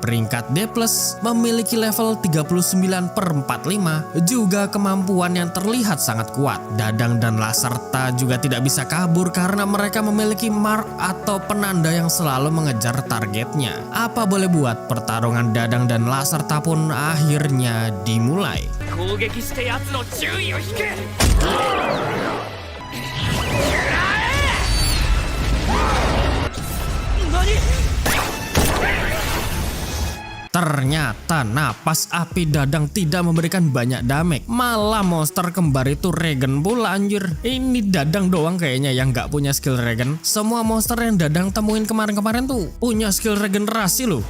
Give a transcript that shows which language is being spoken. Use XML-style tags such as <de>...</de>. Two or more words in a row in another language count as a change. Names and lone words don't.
<id>Peringkat D+, memiliki level 39/45, juga kemampuan yang terlihat sangat kuat. Dadang dan Lacerta juga tidak bisa kabur karena mereka memiliki mark atau penanda yang selalu mengejar targetnya. Apa boleh buat, pertarungan Dadang dan Lacerta pun akhirnya dimulai.</id> <ja>攻撃して奴の注意を引け。何？</ja> <id>Ternyata napas api Dadang tidak memberikan banyak damage, malah monster kembar itu regen pula anjir. Ini Dadang doang kayaknya yang gak punya skill regen. Semua monster yang Dadang temuin kemarin-kemarin tuh punya skill regenerasi loh.</id>